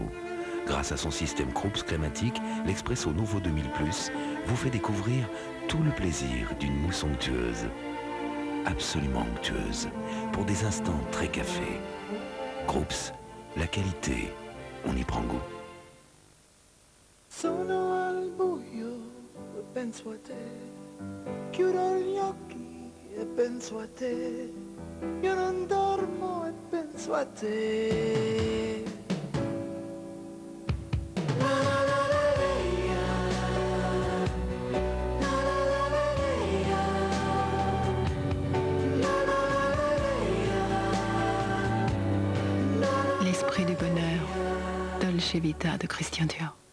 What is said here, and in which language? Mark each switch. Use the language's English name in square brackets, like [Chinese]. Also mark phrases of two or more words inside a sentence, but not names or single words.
[French] Grâce à son système Krups climatique, l'Expresso Nouveau 2000 Plus vous fait découvrir tout le plaisir d'une mousse onctueuse. Absolument onctueuse, pour des instants très café. Krups, la qualité, on y prend goût. [Italian] Sono al buio e penso a te, chiudo gli occhi e penso a te, io non dormo e penso a te. [French] L'esprit du bonheur, Dolce Vita de Christian Dior.